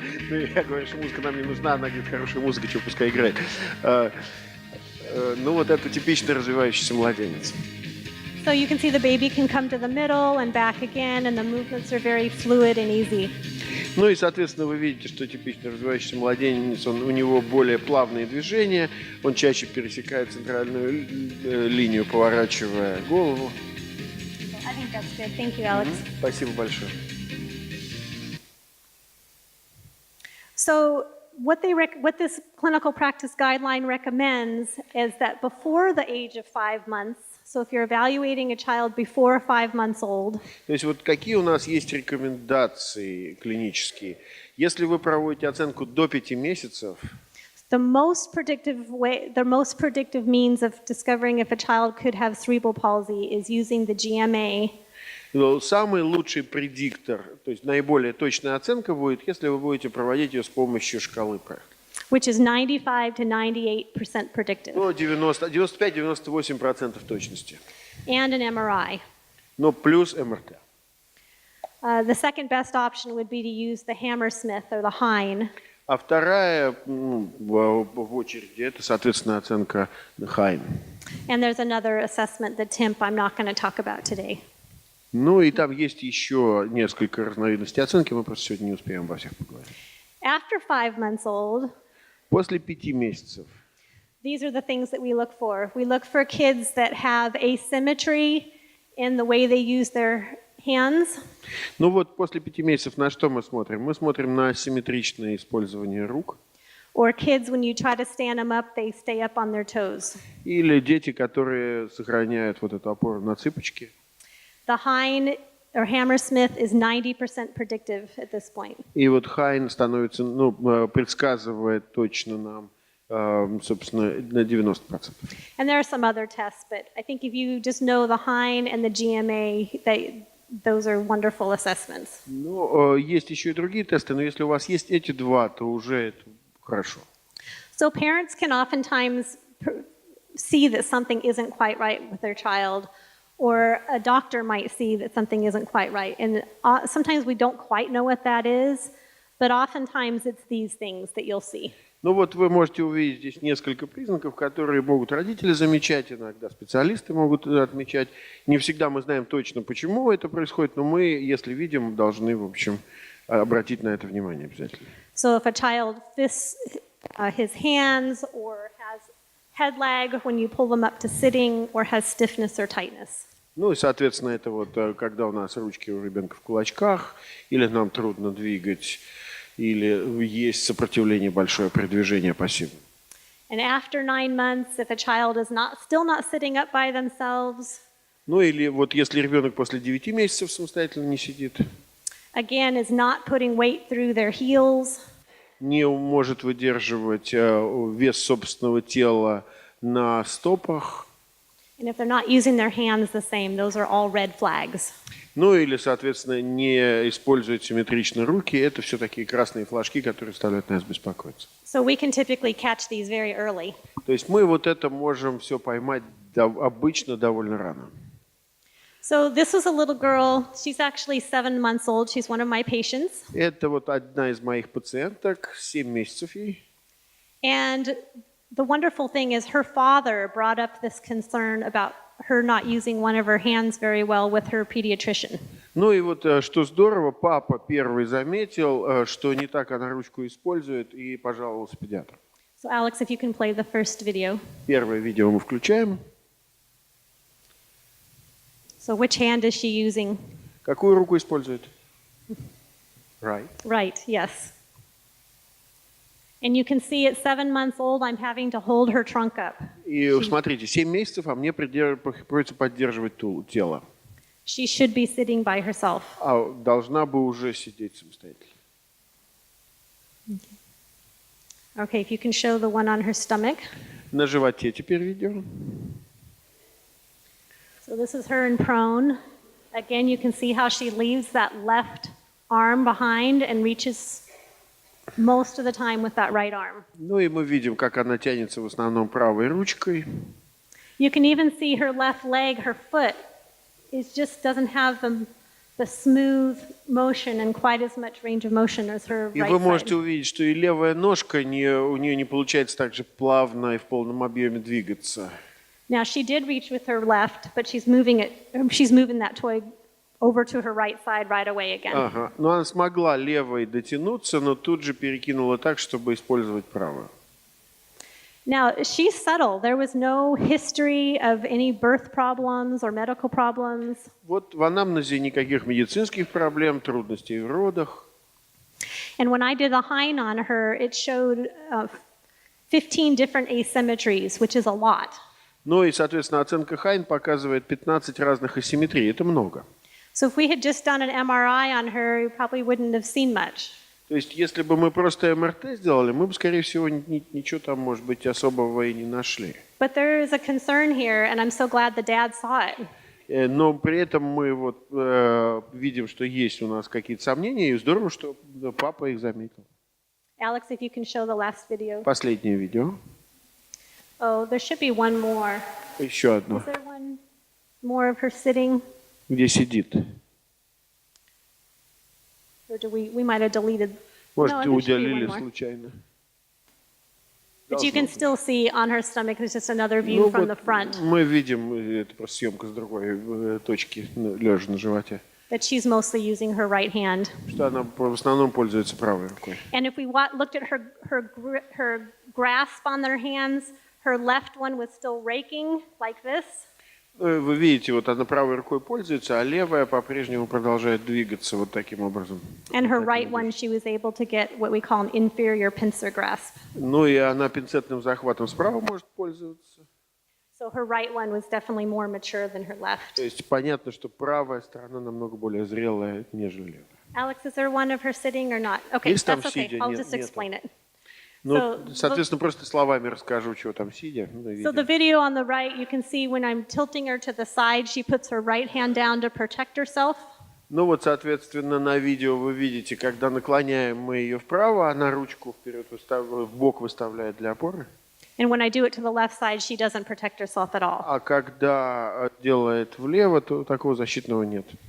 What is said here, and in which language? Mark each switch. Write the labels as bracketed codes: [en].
[ru] Ну, я говорю, что музыка нам не нужна, она говорит, хорошая музыка, что пускай играет. Ну вот это типичный развивающийся младенец. [en] So you can see the baby can come to the middle and back again, and the movements are very fluid and easy. [ru] Ну и, соответственно, вы видите, что типично развивающийся младенец, у него более плавные движения, он чаще пересекает центральную линию, поворачивая голову. [en] I think that's good. Thank you, Alex. [ru] Спасибо большое. [en] So what this clinical practice guideline recommends is that before the age of 5 months, so if you're evaluating a child before 5 months old, [ru] То есть вот какие у нас есть рекомендации клинические? Если вы проводите оценку до 5 месяцев, [en] the most predictive means of discovering if a child could have cerebral palsy is using the GMA. [ru] самый лучший предиктор, то есть наиболее точная оценка будет, если вы будете проводить ее с помощью шкалы Прехт. [en] Which is 95 to 98% predictive. [ru] 95-98% точности. [en] And an MRI. [ru] Но плюс МРТ. [en] The second best option would be to use the Hammersmith or the Hein. [ru] А вторая в очереди это, соответственно, оценка Hein. [en] And there's another assessment, the TIMP, I'm not going to talk about today. [ru] Ну и там есть еще несколько разновидностей оценки, мы просто сегодня не успеем обо всех поговорить. [en] After 5 months old, [ru] После 5 месяцев. [en] these are the things that we look for. We look for kids that have asymmetry in the way they use their hands. [ru] Ну вот после 5 месяцев на что мы смотрим? Мы смотрим на асимметричное использование рук. [en] Or kids, when you try to stand them up, they stay up on their toes. [ru] Или дети, которые сохраняют вот эту опору на цыпочки. [en] The Hein or Hammersmith is 90% predictive at this point. [ru] И вот Хайн становится, предсказывает точно нам, собственно, на 90%. [en] And there are some other tests, but I think if you just know the Hein and the GMA, those are wonderful assessments. [ru] Но есть еще и другие тесты, но если у вас есть эти два, то уже это хорошо. [en] So parents can oftentimes see that something isn't quite right with their child, or a doctor might see that something isn't quite right. And sometimes we don't quite know what that is, but oftentimes it's these things that you'll see. [ru] Ну вот вы можете увидеть здесь несколько признаков, которые могут родители замечать, иногда специалисты могут отмечать. Не всегда мы знаем точно, почему это происходит, но мы, если видим, должны, в общем, обратить на это внимание обязательно. [en] So if a child fists his hands or has head lag when you pull them up to sitting or has stiffness or tightness. [ru] Ну и, соответственно, это вот когда у нас ручки у ребенка в кулачках, или нам трудно двигать, или есть сопротивление большое при движении пассивно. [en] And after 9 months, if a child is still not sitting up by themselves, [ru] Ну или вот если ребенок после 9 месяцев самостоятельно не сидит, [en] again, is not putting weight through their heels, [ru] не может выдерживать вес собственного тела на стопах, [en] and if they're not using their hands the same, those are all red flags. [ru] ну или, соответственно, не использует симметрично руки, это все такие красные флажки, которые заставляют нас беспокоиться. [en] So we can typically catch these very early. [ru] То есть мы вот это можем все поймать обычно довольно рано. [en] So this was a little girl. She's actually 7 months old. She's one of my patients. [ru] Это вот одна из моих пациенток, 7 месяцев ей. [en] And the wonderful thing is her father brought up this concern about her not using one of her hands very well with her pediatrician. [ru] Ну и вот что здорово, папа первый заметил, что не так она ручку использует, и пожаловался педиатру. [en] So Alex, if you can play the first video. [ru] Первое видео мы включаем. [en] So which hand is she using? [ru] Какую руку использует? [en] Right. Right, yes. And you can see at 7 months old, I'm having to hold her trunk up. [ru] И смотрите, 7 месяцев, а мне приходится поддерживать тело. [en] She should be sitting by herself. [ru] А должна бы уже сидеть самостоятельно. [en] Okay, if you can show the one on her stomach. [ru] На животе теперь видео. [en] So this is her in prone. Again, you can see how she leaves that left arm behind and reaches most of the time with that right arm. [ru] Ну и мы видим, как она тянется в основном правой ручкой. [en] You can even see her left leg, her foot, it just doesn't have the smooth motion and quite as much range of motion as her [ru] И [en] right [ru] вы [en] side. [ru] можете увидеть, что и левая ножка у нее не получается так же плавно и в полном объеме двигаться. [en] Now she did reach with her left, but she's moving that toy over to her right side right away again. [ru] Ага. Но она смогла левой дотянуться, но тут же перекинула так, чтобы использовать правую. [en] Now, she's subtle. There was no history of any birth problems or medical problems. [ru] Вот в анамнезе никаких медицинских проблем, трудностей в родах. [en] And when I did a Hein on her, it showed 15 different asymmetries, which is a lot. [ru] Ну и, соответственно, оценка Хайн показывает 15 разных асимметрий. Это много. [en] So if we had just done an MRI on her, you probably wouldn't have seen much. [ru] То есть, если бы мы просто МРТ сделали, мы бы, скорее всего, ничего там, может быть, особого и не нашли. [en] But there is a concern here, and I'm so glad the dad saw it. [ru] Но при этом мы вот видим, что есть у нас какие-то сомнения, и здорово, что папа их заметил. [en] Alex, if you can show the last video. [ru] Последнее видео. [en] Oh, there should be one more. [ru] Еще одно. [en] Is there one more of her sitting? [ru] Где сидит. [en] Or do we might have deleted. [ru] Может, [en] No, there should be [ru] удалили [en] one more. [ru] случайно. [en] But you can still see on her stomach, there's just another view from the front, [ru] Мы видим, это просто съемка с другой точки, лежа на животе, [en] that she's mostly using her right hand. [ru] что она в основном пользуется правой рукой. [en] And if we looked at her grasp on their hands, her left one was still raking like this. [ru] Вы видите, вот она правой рукой пользуется, а левая по-прежнему продолжает двигаться вот таким образом. [en] And her right one, she was able to get what we call an inferior pincer grasp. [ru] Ну и она пинцетным захватом справа может пользоваться. [en] So So her right one was definitely more mature than her left. [ru] То есть понятно, что правая сторона намного более зрелая, нежели левая. [en] Alex, is there one of her sitting or not? Okay, [ru] Есть там [en] that's okay. [ru] сидя? [en] I'll [ru] Нет, [en] just [ru] нету. [en] explain it. [ru] Ну, [en] So, [ru] соответственно, просто словами расскажу, чего там сидя. Ну, [en] So the video on the right, you can see when I'm tilting her to the side, she puts her right hand down to protect herself. [ru] Ну вот, соответственно, на видео вы видите, когда наклоняем мы ее вправо, она ручку вперед в бок выставляет для опоры. [en] And when I do it to the left side, she doesn't protect herself at all. [ru] А когда делает влево, то такого защитного нет.